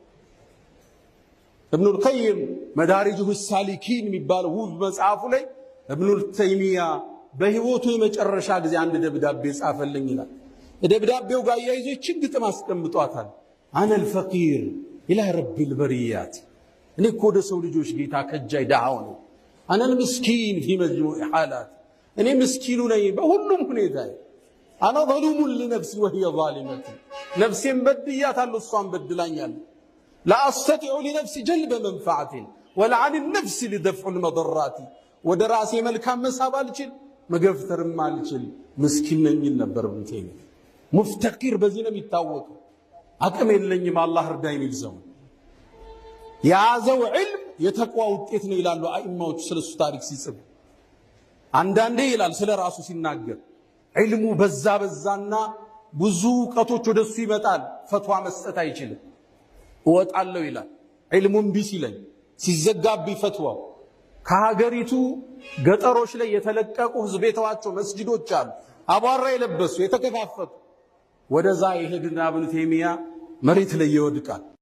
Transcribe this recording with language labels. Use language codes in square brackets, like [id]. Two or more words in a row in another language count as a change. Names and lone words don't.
[am] ኢብኑል ቀይም መዳሪጁ ሳሊኪን የሚባለው ውብ መጽሐፉ ላይ ኢብኑል ተይሚያ በህይወቱ የመጨረሻ ጊዜ አንድ ደብዳቤ ጻፈልኝ ይላል። ደብዳቤው ጋር ያይዞችን ግጥም አስቀምጧታል። [ar] أنا الفقير إلى رب البريات [am] እኔ እኮ ወደ ሰው ልጆች ጌታ ከጃይ ዳዓው ነው። [ar] أنا المسكين في مجموع الحالات [am] እኔ ምስኪኑ ነኝ በሁሉም ሁኔታ። [ar] أنا ظلوم لنفسي وهي ظالمة [am] ነፍሴን በድያታለሁ እሷን በድላኛለች። [ar] لا أستطيع لنفسي جلب منفعة ولا عن النفس لدفع المضرات [am] ወደ ራሴ መልካም መሳብ አልችል መገፍተርም አልችል ምስኪን ነኝ ይል ነበር ኢብኑ ተይሚያ። ሙፍተቂር በዚህ ነው የሚታወቀው። አቅም የለኝም አላህ እርዳኝ የሚል ሰው። የያዘው ዒልም የተቋ ውጤት ነው ይላሉ አኢማዎቹ ስለሱ ታሪክ ሲጽፉ። አንዳንዴ ይላል ስለ ራሱ ሲናገር ዒልሙ በዛና ብዙ እውቀቶች ወደሱ ይመጣል፣ ፈትዋ መስጠት አይችልም። እወጣለሁ ይላል ዒልሙን ቢስ ይለኝ ሲዘጋብኝ ፈትዋው። ከሀገሪቱ ገጠሮች ላይ የተለቀቁ ህዝብ የተዋቸው መስጂዶች አሉ፣ አቧራ የለበሱ የተከፋፈቱ። ወደዛ ይሄድና ኢብኑ ተይሚያ መሬት ላይ ይወድቃል።